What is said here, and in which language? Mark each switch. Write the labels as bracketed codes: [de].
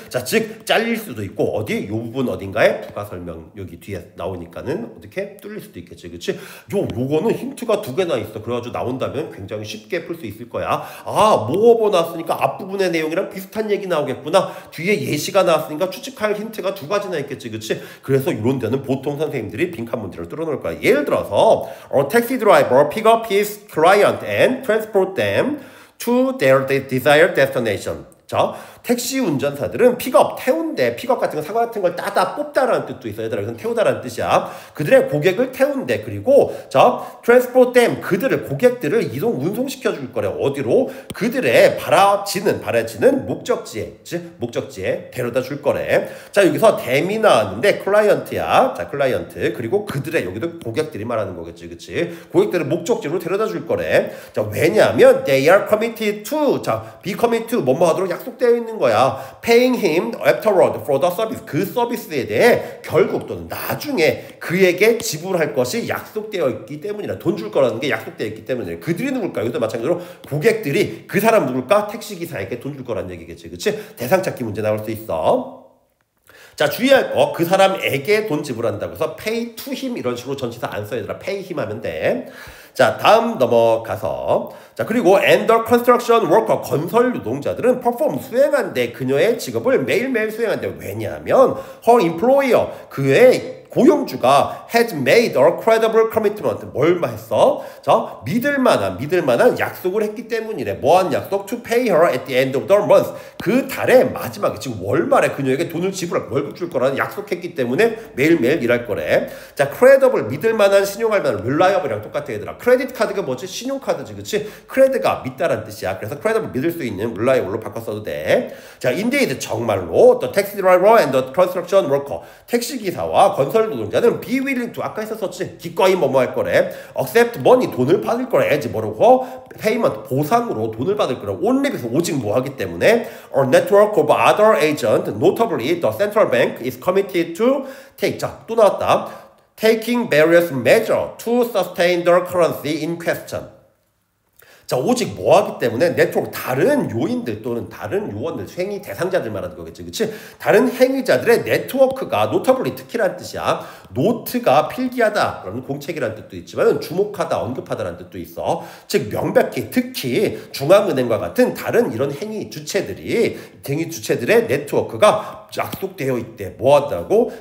[ko] 자, 즉 잘릴 수도 있고 어디 요 부분 어딘가에 부가 설명 여기 뒤에 나오니까는 어떻게 뚫릴 수도 있겠지, 그치? 요거는 힌트가 2개나 있어. 그래가지고 나온다면 굉장히 쉽게 풀 수 있을 거야. 아, 뭐어버 나왔으니까 앞부분의 내용이랑 비슷한 얘기 나오겠구나. 뒤에 예시가 나왔으니까 추측할 힌트가 2가지나 있겠지, 그치? 그래서 이런 데는 보통 선생님들이 빈칸 문제를 뚫어놓을 거야. 예를 들어서 [en] taxi driver pick up his client and transport them to their desired destination. [ko] 자, 택시 운전사들은 픽업, 태운대, 픽업 같은 거, 사과 같은 걸 따다 뽑다라는 뜻도 있어요. 얘들아, 이건 태우다라는 뜻이야. 그들의 고객을 태운대. 그리고 자, [en] transport them, [ko] 그들을, 고객들을 운송시켜 줄 거래. 어디로? 그들의 바라지는 목적지에 데려다 줄 거래. 자, 여기서 them이 나왔는데 클라이언트야. 자, 클라이언트. 그리고 그들의, 여기도 고객들이 말하는 거겠지, 그치? 고객들을 목적지로 데려다 줄 거래. 자, 왜냐하면 [en] they are committed to, [ko] 자, [en] be committed to, [ko] 뭐뭐 하도록 약속되어 있는 거야. [en] Paying him afterward for the service. [ko] 그 서비스에 대해 결국 또는 나중에 그에게 지불할 것이 약속되어 있기 때문이라. 돈 줄 거라는 게 약속되어 있기 때문에. 그들이 누굴까? 이것도 마찬가지로 고객들이 그 사람 누굴까? 택시기사에게 돈 줄 거라는 얘기겠지, 그치? 대상 찾기 문제 나올 수 있어. 자, 주의할 거, 그 사람에게 돈 지불한다고 해서 [en] pay to him [ko] 이런 식으로 전치사 안 써야 되더라. [en] pay him [ko] 하면 돼. 자, 다음 넘어가서, 자, 그리고 [en] and the construction worker, [ko] 건설 노동자들은 perform, 수행한대. 그녀의 직업을 매일매일 수행한대. 왜냐하면 [en] her employer, [ko] 그의 고용주가 [en] has made a credible commitment. [ko] 뭘 했어? 자, 믿을 만한 약속을 했기 때문이래. 뭐한 약속? [en] To pay her at the end of the month. [ko] 그 달의 마지막에, 지금 월말에 그녀에게 돈을 월급 줄 거라는 약속했기 때문에 매일매일 일할 거래. 자, credible, 믿을 만한, 신용할 만한, reliable이랑 똑같아, 얘들아. 크레딧 카드가 뭐지? 신용카드지, 그치? 크레드가 믿다라는 뜻이야. 그래서 credible, 믿을 수 있는, reliable로 바꿔 써도 돼. 자, indeed, 정말로 [en] the taxi driver and the construction worker, [ko] 택시기사와 건설 노동자는 [en] be willing to, [ko] 아까 했었지, 기꺼이 뭐뭐 할 거래. [en] accept money, [ko] 돈을 받을 거래. [en] as [ko] 뭐라고? payment, 보상으로 돈을 받을 거래. [en] only because, [ko] 오직 뭐 하기 때문에. [en] a network of other agents, notably the central bank, is committed to take. [ko] 자, 또 나왔다. [en] taking various measures to sustain the currency in question. [ko] 자, 오직 뭐 하기 때문에 네트워크, 다른 요인들 또는 다른 요원들, 행위 대상자들 말하는 거겠지, 그치? 다른 행위자들의 네트워크가, 노터블리, 특히란 뜻이야. 노트가 필기하다, 그런 공책이라는 뜻도 있지만 주목하다, 언급하다라는 뜻도 있어. 즉 명백히, 특히 중앙은행과 같은 다른 이런 행위 주체들의 네트워크가 약속되어 있대. 뭐 한다고?